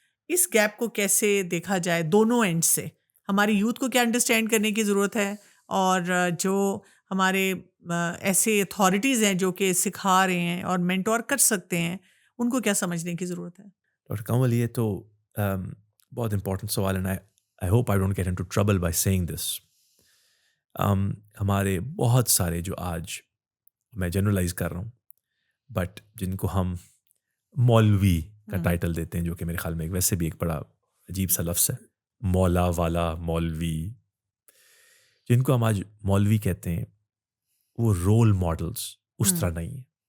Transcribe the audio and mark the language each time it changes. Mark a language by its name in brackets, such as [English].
[Urdu] اس gap کو کیسے دیکھا جائے دونوں اینڈ سے؟ ہماری یوتھ کو کیا انڈرسٹینڈ کرنے کی ضرورت ہے, اور جو ہمارے ایسے اتھارٹیز ہیں جو کہ سکھا رہے ہیں اور مینٹور کر سکتے ہیں, ان کو کیا سمجھنے کی ضرورت ہے؟ ڈاکٹر کنول یہ تو بہت امپورٹنٹ سوال ہے. [English] I hope I don't get into trouble by saying this. [Urdu] ہمارے بہت سارے جو آج میں جنرلائز کر رہا ہوں بٹ جن کو ہم مولوی کا ٹائٹل دیتے ہیں, جو کہ میرے خیال میں ویسے بھی ایک بڑا عجیب سا لفظ ہے, مولا والا مولوی, جن کو ہم آج مولوی کہتے ہیں, وہ رول ماڈلز اس طرح نہیں ہیں.